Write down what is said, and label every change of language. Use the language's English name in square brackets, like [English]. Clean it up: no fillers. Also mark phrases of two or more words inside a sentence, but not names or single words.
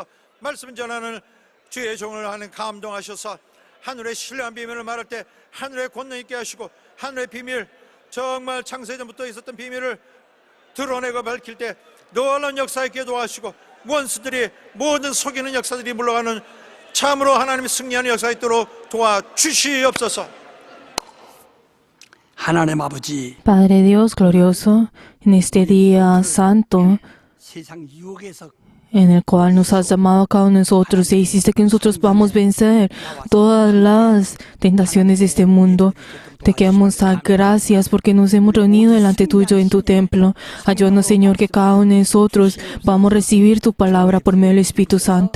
[Korean] 말씀 전하는 주의 종을 하는 감동하셔서 하늘의 신뢰한 비밀을 말할 때 하늘의 권능 있게 하시고, 하늘의 비밀, 정말 창세전부터 있었던 비밀을 드러내고 밝힐 때 놀라운 역사 있게 도와주시고, 원수들이 모든 속이는 역사들이 물러가는 참으로 하나님의 승리하는 역사 있도록 도와주시옵소서. 하나님 아버지, [Spanish] Padre Dios glorioso, en este día santo [Korean] 세상 유혹에서 [Spanish] en el cual nos has llamado a cada uno de nosotros, e hiciste que nosotros podamos vencer todas las tentaciones de este mundo. Te queremos dar gracias porque nos hemos reunido delante tuyo en tu templo. Ayúdanos, Señor, que cada uno de nosotros vamos a recibir tu palabra por medio del Espíritu Santo.